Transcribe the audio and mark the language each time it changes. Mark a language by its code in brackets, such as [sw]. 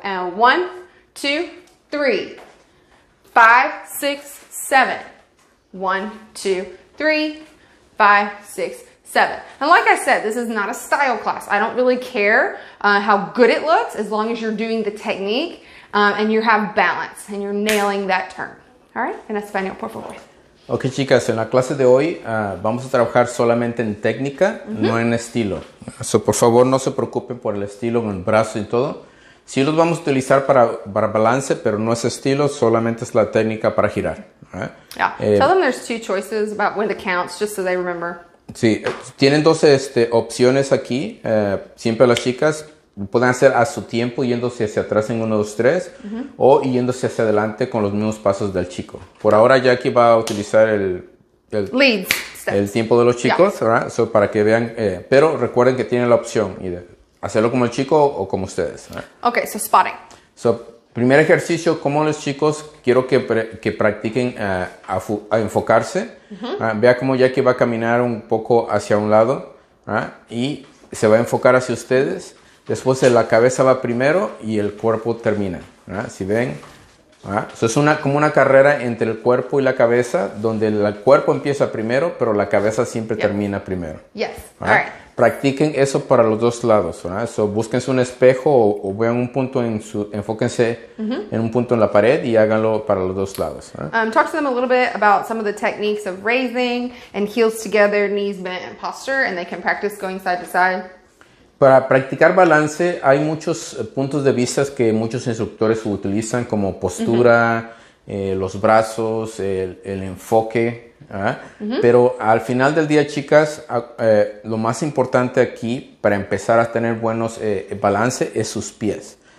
[en] And 1, 2, 3, 5, 6, 7. 1, 2, 3, 5, 6, 7. And like I said, this is not a style class. I don't really care how good it looks as long as you're doing the technique and you have balance and you're nailing that turn. All right, [es] en español, por favor. Ok, chicas, en la clase de hoy vamos a trabajar solamente en técnica, no en estilo. So, por favor, no se preocupen por el estilo con el brazo y todo. Sí los vamos a utilizar para balance, pero no es estilo, solamente es la técnica para girar. [en] Right? Yeah. Tell them there's 2 choices about when the counts, just so they remember. [es] Sí, tienen 2 opciones aquí. Siempre las chicas pueden hacer a su tiempo, yéndose hacia atrás en 1, 2, 3, o yéndose hacia adelante con los mismos pasos del chico. Por ahora Jackie va a utilizar el tiempo de los chicos, [en] yeah. Right? [es] So, para que vean, pero recuerden que tienen la opción de hacerlo como el chico o como ustedes. [en] Right? Okay, so spotting. [es] So, primer ejercicio, como los chicos, quiero que practiquen a enfocarse. Vea cómo Jackie va a caminar un poco hacia un lado y se va a enfocar hacia ustedes. Después la cabeza va primero y el cuerpo termina. Si ven, so es como una carrera entre el cuerpo y la cabeza, donde el cuerpo empieza primero, pero la cabeza siempre termina primero. [en] Yes. All right. [es] Practiquen eso para los 2 lados. So, búsquense un espejo o vean un punto enfóquense en un punto en la pared y háganlo para los 2 lados. [en] Talk to them a little bit about some of the techniques of raising and heels together, knees bent, and posture, and they can practice going side to side. [es] Para practicar balance hay muchos puntos de vista que muchos instructores utilizan, como postura, los brazos, el enfoque. Pero al final del día, chicas, lo más importante aquí para empezar a tener buenos balance es sus pies.